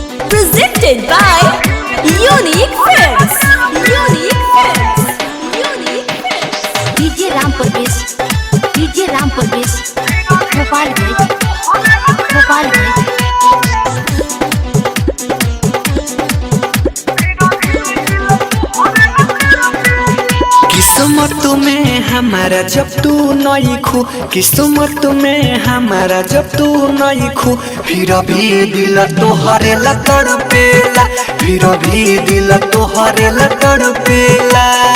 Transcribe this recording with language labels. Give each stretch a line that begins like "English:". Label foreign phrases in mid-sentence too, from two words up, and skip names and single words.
English: Presented by Unique Films. Unique Films. Unique Films. DJ Ram Parvesh, DJ Ram Parvesh, Gopalganj, Gopalganj।
Bhojpuri: किस्मत में हमारा जब तू नहीं खू, किस्मत में हमारा जब तू नहीं खू, फिर भी दिल तोहरे ला तड़पेला, फिर भी दिल तोहरे ला तड़पेला।